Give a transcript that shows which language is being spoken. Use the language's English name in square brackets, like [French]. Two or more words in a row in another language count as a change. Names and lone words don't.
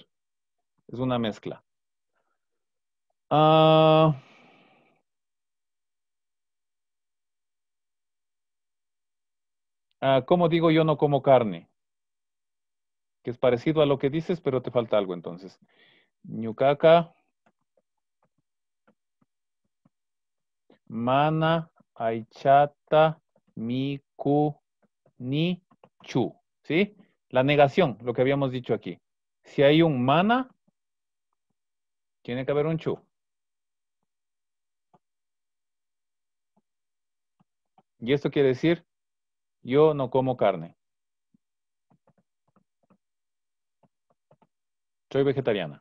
[Spanish] Es una mezcla. ¿Cómo digo yo no como carne? Que es parecido a lo que dices, pero te falta algo entonces. [Quechua] Ñucaca, mana, aichata, miku, ni, chu. [Spanish] ¿Sí? La negación, lo que habíamos dicho aquí. Si hay un mana, tiene que haber un chu. Y esto quiere decir, yo no como carne. Soy vegetariana.